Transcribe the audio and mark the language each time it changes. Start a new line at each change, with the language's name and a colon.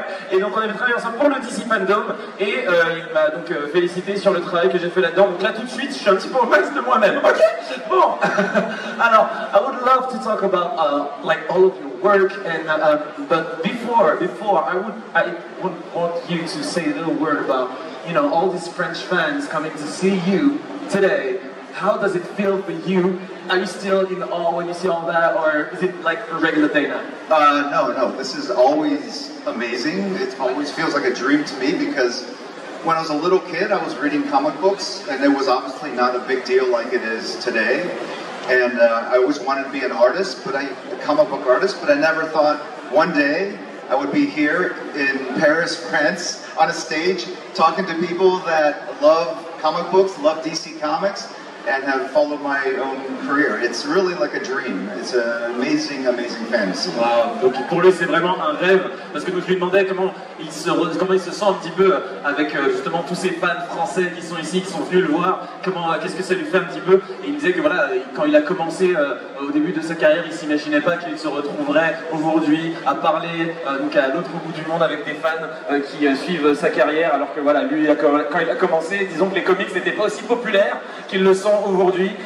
French: Et donc on avait travaillé ensemble pour le DC Fandom et il m'a donc félicité sur le travail que j'ai fait là-dedans. Donc là tout de suite je suis un petit peu au max de moi-même. Ok. Bon.
English: Alors I would love to talk about like all of your work and but before I would want you to say a little word about all these French fans coming to see you today. How does it feel for you? Are you still in awe when you see all that, or is it like a regular day now? No, this is always amazing. It always feels like a dream to me because when I was a little kid, I was reading comic books, and it was obviously not a big deal like it is today. And I always wanted to be an artist, a comic book artist, but I never thought one day I would be here in Paris, France, on a stage, talking to people that love comic books, love DC Comics, and have followed my own career. It's really like a dream. It's an amazing, amazing fantasy. Wow.
French: Donc pour lui c'est vraiment un rêve, parce que je lui demandais comment il se sent un petit peu avec justement tous ces fans français qui sont ici, qui sont venus le voir, qu'est-ce que ça lui fait un petit peu. Et il me disait que voilà, quand il a commencé au début de sa carrière, il s'imaginait pas qu'il se retrouverait aujourd'hui à parler donc à l'autre bout du monde avec des fans qui suivent sa carrière, alors que voilà, lui quand il a commencé, disons que les comics n'étaient pas aussi populaires qu'ils le sont aujourd'hui.